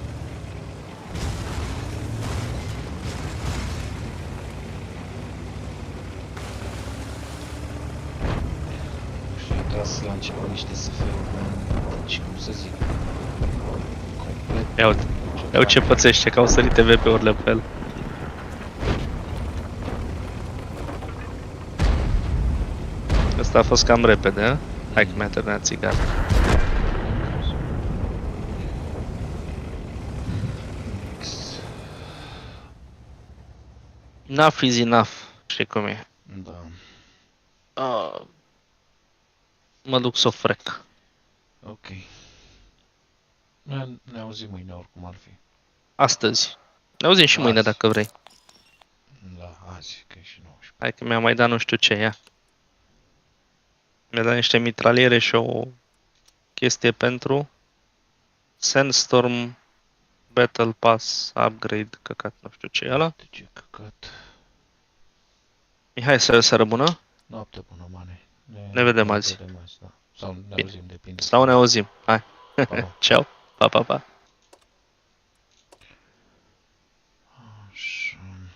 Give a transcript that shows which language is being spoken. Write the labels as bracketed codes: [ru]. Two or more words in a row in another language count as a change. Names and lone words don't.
[ro] Și tras la început niște SF-uri, și cum să zic, complet... Ia uite, ia uite ce pățește, că au sărit TVP-urile pe el. Asta a fost cam repede, a? Hai că mi-a terminat țigară. [en] Enough is enough, [ro] știi cum e. Da. Mă duc să o frec. Ok. Ne auzim mâine oricum ar fi. Astăzi. Ne auzim și mâine Azi. dacă vrei. Da, azi, că e și 19. Hai că mi-a mai dat nu știu ce, ia. Mi-a dat niște mitraliere și o chestie pentru Sandstorm Battle Pass Upgrade, căcat, nu știu ce e ăla. De ce căcat. Mihai, să rămână? Noapte bună, mane. Ne vedem azi. Vedem azi, da. Sau ne Bine. auzim, depinde. Sau ne auzim. Hai. Pa, pa. Ciao. Pa, pa, pa. Așa.